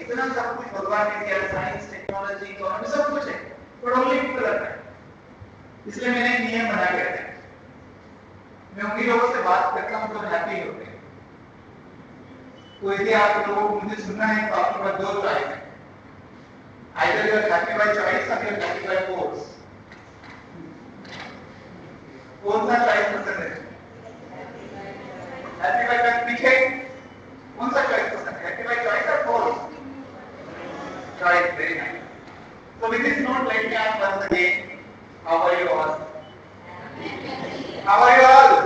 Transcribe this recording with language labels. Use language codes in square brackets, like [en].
[hi] इतना सब कुछ भगवान ने दिया, साइंस, टेक्नोलॉजी, इकोनॉमी सब कुछ है, पर ओनली पीपल रहता है. इसलिए मैंने एक नियम बना के रखा है. मैं उन्हीं लोगों से बात करता हूँ जो हैप्पी होते हैं. तो यदि आप लोगों को मुझे सुनना है तो आपके पास दो चॉइस है. [en] Either you are happy by choice or you are happy by force. [hi] कौन सा चॉइस पसंद है? [en] Happy by choice [hi] पीछे कौन सा चॉइस पसंद है? [en] Happy by choice or force? Choice, very nice. So with this note, let me ask once again, how are you all? How are you all?